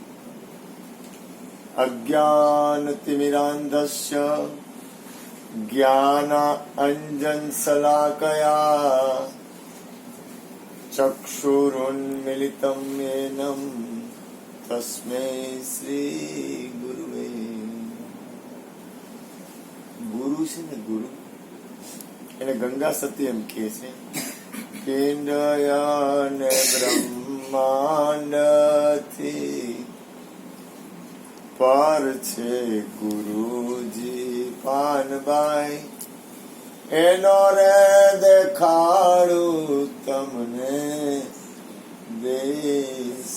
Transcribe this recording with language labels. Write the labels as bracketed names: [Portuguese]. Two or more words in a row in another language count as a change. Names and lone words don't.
[Sanskrit] अज्ञानतिमिरान्धस्य ज्ञानाञ्जनशलाकया चक्षुरुन्मीलितं येन तस्मै श्री गुरुवे। [Gujarati] गुरु છે ને ગુરુ એને ગંગા સતી એમ કહે છે પિંડયન બ્રહ્માંડથી પર છે ગુરુજી પાનબાઈ એનો રે દેખાડું તમને દેશ।